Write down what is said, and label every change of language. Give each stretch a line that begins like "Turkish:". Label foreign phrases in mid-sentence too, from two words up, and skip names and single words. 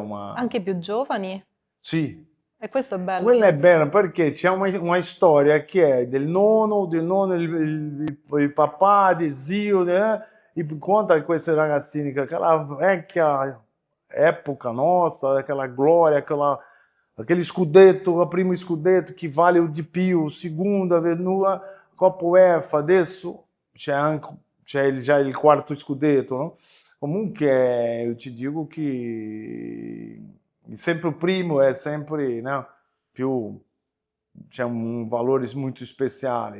Italian: Anche più giovani? Sì. E questo è bello. Quella è bella perché c'è una storia che è del nonno, il papà, del zio, e conta questi ragazzini, che aquella vecchia epoca nostra,
Portuguese: aquela glória, aquele
Italian: scudetto, il primo scudetto che vale di più, il secondo, venuta, Coppa UEFA, adesso c'è già il quarto scudetto, no? Comunque io ti dico che sempre il primo è sempre, no, più, c'è un valore molto speciale.